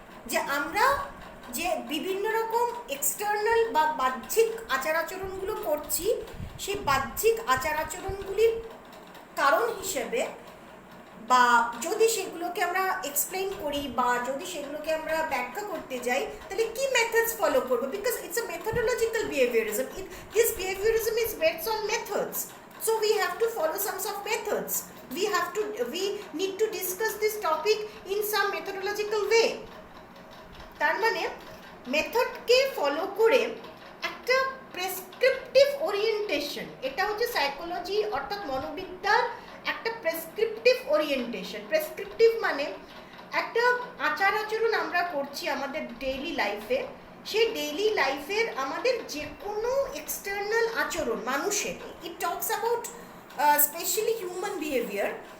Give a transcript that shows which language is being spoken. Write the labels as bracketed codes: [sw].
[bn] যে আমরা যে বিভিন্ন রকম এক্সটার্নাল বা বাহ্যিক আচার আচরণগুলো করছি, সেই বাহ্যিক আচার আচরণগুলির কারণ হিসেবে বা যদি সেগুলোকে আমরা এক্সপ্লেইন করি বা যদি সেগুলোকে আমরা ব্যাখ্যা করতে যাই, তাহলে কি মেথডস ফলো করব? [en] Because it's a methodological behaviourism. This behaviourism is based on methods. So we have to follow some of methods. We need to discuss this topic in some methodological way. [bn] তার মানে মেথডকে ফলো করে একটা prescriptive orientation, এটা হচ্ছে psychology অর্থাৎ মনোবিদ্যার একটা prescriptive orientation. Prescriptive মানে একটা আচার আচরণ আমরা করছি আমাদের ডেইলি লাইফে, সেই ডেইলি লাইফের আমাদের যে কোনো এক্সটার্নাল আচরণ মানুষের, [en] It talks about specially human behaviour.